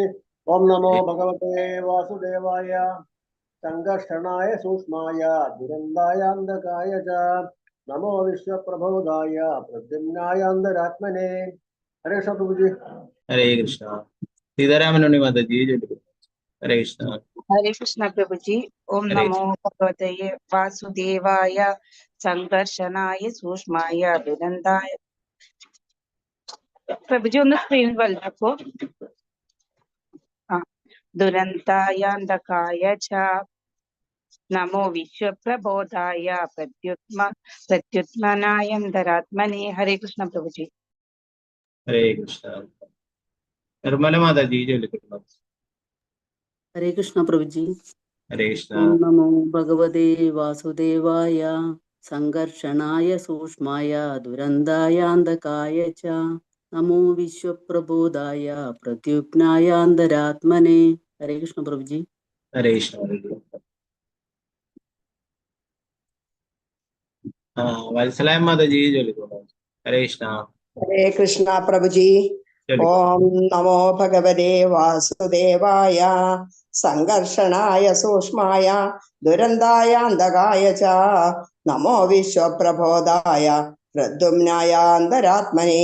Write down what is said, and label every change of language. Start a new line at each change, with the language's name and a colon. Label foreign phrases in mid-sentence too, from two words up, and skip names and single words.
Sanskrit: ഓം നമോ ഭഗവതേ വാസുദേവായ സംഘർഷണായ സൂക്ഷ്മായ ദുരന്തായാന്തകായ ച നമോ വിശ്വപ്രബോധായ പ്രദ്യുമ്നായ അന്തരാത്മനെ. ഹരേ കൃഷ്ണ പ്രഭുജി. ഹരേ കൃഷ്ണ.
Malayalam: സീതാരാമനുണ്ണി മാതാജി ചൊല്ലിക്കൊള്ളൂ.
Sanskrit: ഹരേ കൃഷ്ണ. हरे कृष्णा प्रभु जी। ओम हरे नमो भगवते वासुदेवाय संकर्षणाय सूक्ष्माय दुरंदाय।
Hindi: प्रभु जी
Malayalam: ഒന്ന് സ്ക്രീൻ വലുതാക്കോ.
Sanskrit: दुरंतायांधकाय च नमो विश्वप्रबोधाय प्रत्युत्मनायंतरात्मने। हरे कृष्ण प्रभु जी। ഹരേ കൃഷ്ണ.
Malayalam: നിർമ്മല മാതാജി ചൊല്ലിക്കൊള്ളൂ.
Sanskrit: हरे कृष्णा प्रभु जी। ഹരേ കൃഷ്ണ. ओम नमो भगवते वासुदेवाय संकर्षणाय सूक्ष्माय दुरंदायांधकाय च नमो विश्वप्रबोधाय प्रत्युत्नायान्तरात्मने। हरे कृष्ण प्रभु जी। ഹരേ കൃഷ്ണ.
Malayalam: വത്സലായ മാതാജി ചൊല്ലിക്കൊള്ളൂ.
Sanskrit: ഹരേ കൃഷ്ണ. ഹരേ കൃഷ്ണ പ്രഭുജി. ഓം നമോ ഭഗവതേ വാസുദേവായ സംഘർഷണായ സൂക്ഷ്മായ ദുരന്തായാന്തകായ ച നമോ വിശ്വപ്രബോധായ പ്രദ്യുമ്നായ അന്തരാത്മനെ.